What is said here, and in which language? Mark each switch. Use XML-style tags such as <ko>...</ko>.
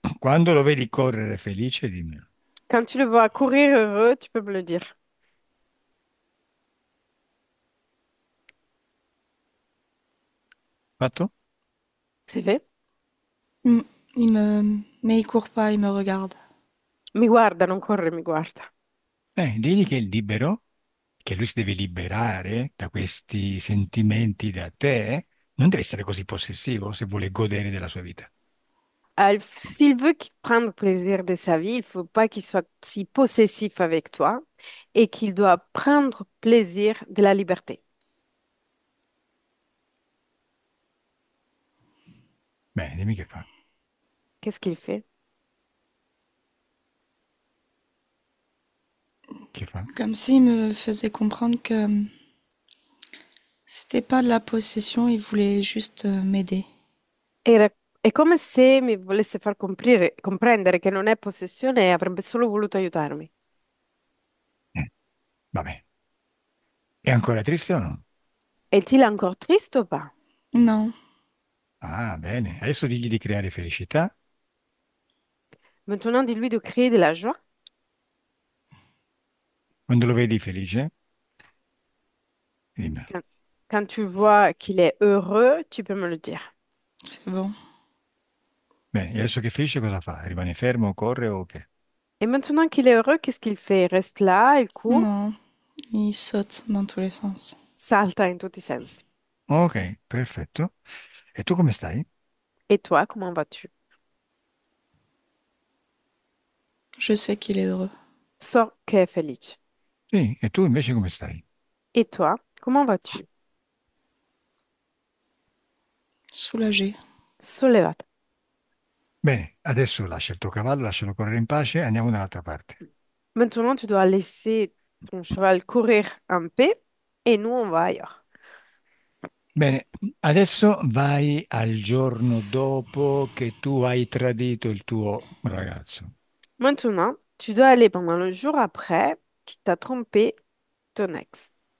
<it>quando lo vedi correre felice, dimmi.</it> <fr>Quand tu le vois courir heureux, tu peux me le dire.</fr> <it>Fatto?</it> <fr>C'est fait? Mm, mais il court pas, il me regarde.</fr> <it>Mi guarda, non corre, mi guarda. Digli che è libero, che lui si deve liberare da questi sentimenti da te, non deve essere così possessivo se vuole godere della sua vita.</it> <fr>S'il veut prendre plaisir de sa vie, il faut pas qu'il soit si possessif avec toi et qu'il doit prendre plaisir de la liberté.</fr> <it>Bene, dimmi che fa.</it> <fr>Qu'est-ce qu'il fait?</fr> <it>Che fa?</it> <fr>Comme s'il me faisait comprendre que c'était pas de la possession, il voulait juste m'aider.</fr> <it>Era- è come se mi volesse far comprendere che non è possessione e avrebbe solo voluto aiutarmi. Va bene. È ancora triste o no?</it> <fr>Est-il encore triste ou pas? Non,</fr> <it>Ah, bene. Adesso digli di creare felicità.</it> <fr>Maintenant, dis-lui de créer de la joie.</fr> <it>Quando lo vedi felice, dimmelo.</it> <fr>Quand, quand tu vois qu'il est heureux, tu peux me le dire. c'est bon.</fr> <it>Bene, e adesso che è felice cosa fa? Rimane fermo, corre o che?</it> <fr>Et maintenant qu'il est heureux, qu'est-ce qu'il fait? Il reste là, il court, Non, il saute dans tous les sens.</fr> <it>salta in tutti i sensi. Ok, perfetto. E tu come stai?</it> <fr>Et toi, comment vas-tu? Je sais qu'il est heureux.</fr> <it>So che è felice. Sì, e tu invece come stai?</it> <fr>Et toi, comment vas-tu? Soulagé.</fr> <it>Sollevato. Bene, adesso lascia il tuo cavallo, lascialo correre in pace, andiamo dall'altra parte.</it> <fr>Maintenant, tu dois laisser ton cheval courir un peu et nous, on va ailleurs.</fr> <it>Bene, adesso vai al giorno dopo che tu hai tradito il tuo ragazzo.</it> <fr>Maintenant, tu dois aller pendant le jour après qui t'a trompé ton ex.</fr>